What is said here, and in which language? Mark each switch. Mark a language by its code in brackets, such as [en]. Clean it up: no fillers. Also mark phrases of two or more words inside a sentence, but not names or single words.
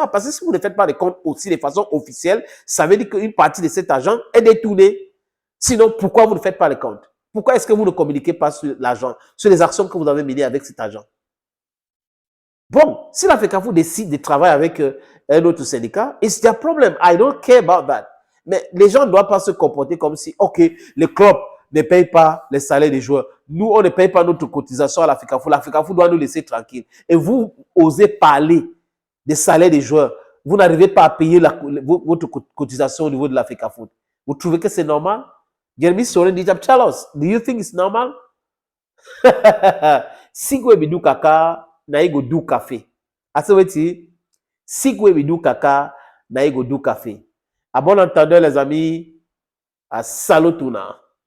[fr] Parce que si vous ne faites pas les comptes aussi de façon officielle, ça veut dire qu'une partie de cet argent est détournée. Sinon, pourquoi vous ne faites pas les comptes? Pourquoi est-ce que vous ne communiquez pas sur l'argent, sur les actions que vous avez menées avec cet argent? Bon, si la FECAFO décide de travailler avec un autre syndicat, [en] it's their problem. I don't care about that. [fr] Mais les gens ne doivent pas se comporter comme si, OK, le club ne paye pas les salaires des joueurs. Nous, on ne paye pas notre cotisation à la FECAFO. La FECAFO doit nous laisser tranquille. Et vous osez parler des salaires des joueurs. Vous n'arrivez pas à payer votre cotisation au niveau de la FECAFO. Vous trouvez que c'est normal? Jeremy Soren dit, [en] tell us, do you think it's normal? Sigwe bidu kaka na ego du café. Aseweti, sigwe bidu kaka na ego du café. [fr] À bon entendeur, les amis, à salutuna.